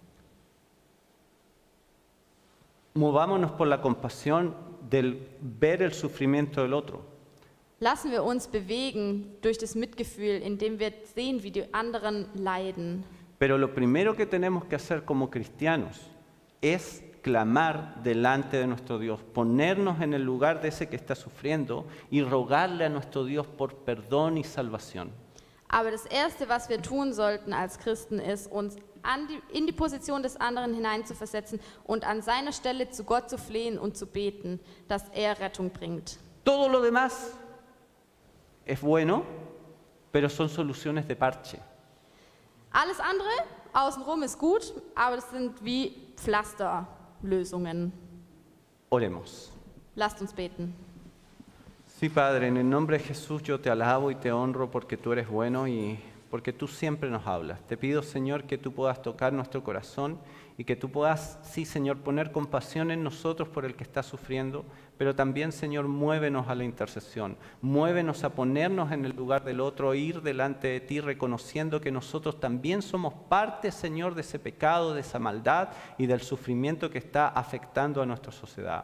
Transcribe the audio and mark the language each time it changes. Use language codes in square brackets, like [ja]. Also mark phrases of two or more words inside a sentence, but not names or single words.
[es] Movámonos por la compasión del ver el sufrimiento del otro. [de] Lassen wir uns bewegen durch das Mitgefühl, indem wir sehen, wie die anderen leiden. [es] Pero lo primero que tenemos que hacer como cristianos es clamar delante de nuestro Dios, ponernos en el lugar de ese que está sufriendo y rogarle a nuestro Dios por perdón y salvación. [de] Aber das Erste, was wir tun sollten als Christen, ist, uns in die Position des anderen hineinzuversetzen und an seiner Stelle zu Gott zu flehen und zu beten, dass er Rettung bringt. [es] Todo lo demás es bueno, pero son soluciones de parche. [de] Alles andere außenrum ist gut, aber das sind wie Pflasterlösungen. [es] Oremos. [de] Lasst uns beten. [es] Sí, Padre, en el nombre de Jesús yo te alabo y te honro porque tú eres bueno y porque tú siempre nos hablas. Te pido, Señor, que tú puedas tocar nuestro corazón y que tú puedas, sí, Señor, poner compasión en nosotros por el que está sufriendo, pero también, Señor, muévenos a la intercesión, muévenos a ponernos en el lugar del otro, ir delante de ti reconociendo que nosotros también somos parte, Señor, de ese pecado, de esa maldad y del sufrimiento que está afectando a nuestra sociedad.